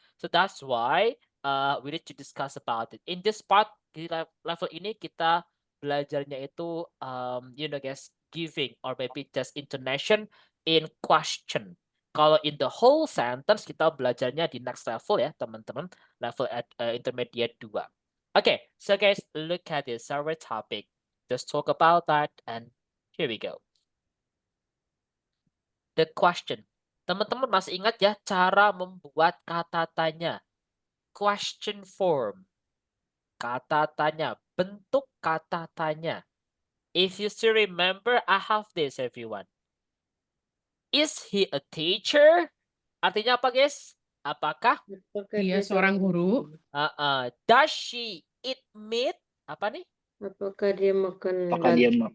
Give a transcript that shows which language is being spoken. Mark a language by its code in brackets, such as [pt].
[en] So that's why we need to discuss about it. In this part, [id] di level ini kita belajarnya itu guys, [en] giving or maybe just intonation in question. [id] Kalau [en] in the whole sentence [id] kita belajarnya di [en] next level [id] ya, teman-teman. [en] Level at intermediate 2. Okay, so guys, look at this, our topic. Just talk about that, and here we go. The question. [id] Teman-teman masih ingat ya cara membuat kata tanya? [en] Question form. [id] Kata tanya, bentuk kata tanya. [en] If you still remember, I have this, everyone. Is he a teacher? [id] Artinya apa, guys? Apakah? Apakah Dia seorang guru. [en] Does she eat meat? [id] Apa nih? Apakah dia makan Apakah dia